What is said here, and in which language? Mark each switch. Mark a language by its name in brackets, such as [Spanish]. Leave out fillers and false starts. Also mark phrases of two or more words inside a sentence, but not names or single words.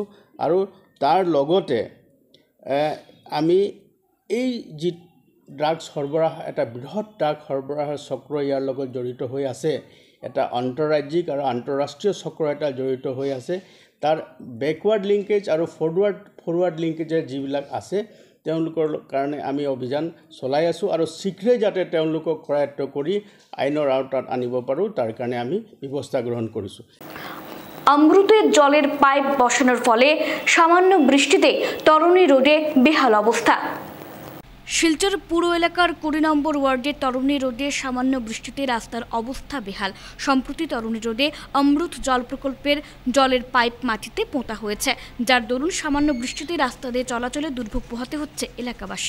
[Assamese] আৰু তাৰ লগতে আমি এই যি ড্ৰাগছ সৰবৰাহ, এটা বৃহৎ ড্ৰাগছ সৰবৰাহ চক্ৰ ইয়াৰ লগত জড়িত হৈ আছে, এটা আন্তঃৰাজ্যিক আৰু আন্তঃৰাষ্ট্ৰীয় চক্ৰ এটা জড়িত হৈ আছে। তাৰ [English] backward linkage [Assamese] আৰু [English] forward linkage [Assamese] যিবিলাক আছে তেওঁলোকৰ কাৰণে আমি অভিযান চলাই আছোঁ, আৰু শীঘ্ৰে যাতে তেওঁলোকক কৰায়ত্ব কৰি আইনৰ আওতাত আনিব পাৰোঁ তাৰ কাৰণে আমি ব্যৱস্থা গ্ৰহণ কৰিছোঁ। [Bangla] অমৃতের জলের পাইপ বসানোর ফলে সামান্য বৃষ্টিতে তরুণী রোডে বেহাল অবস্থা। শিলচর পুর এলাকার 20 নম্বর ওয়ার্ডের তরুণী রোডে সামান্য বৃষ্টিতে রাস্তার অবস্থা বেহাল। সম্প্রতি তরুণী রোডে অমৃত জল প্রকল্পের জলের পাইপ মাটিতে পোঁতা হয়েছে, যার দরুন সামান্য বৃষ্টিতে রাস্তা দিয়ে চলাচলে দুর্ভোগ পোহাতে হচ্ছে এলাকাবাসীকে।